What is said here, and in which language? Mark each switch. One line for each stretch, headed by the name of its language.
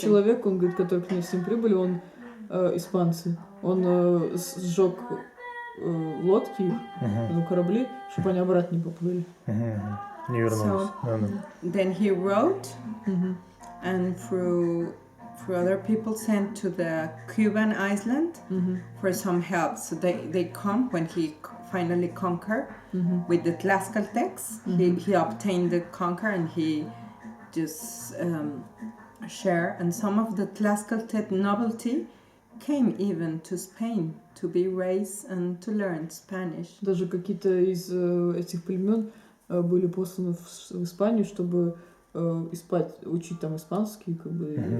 Russian: человек, он говорит, которые к ним с ним прибыли, он испанцы. Он сжег лодки, корабли, чтобы они обратно не поплыли. Не вернулись.
English: So, then he wrote, and through other people sent to the Cuban island for some help. So they come when he finally conquered with the Tlaxcaltecs. He obtained the conquer, and he just share. And some of the Tlaxcaltec nobility came even to Spain to be raised and to learn Spanish.
Russian: Даже какие-то из этих племен были посланы в Испанию, чтобы учить там испанский, как бы.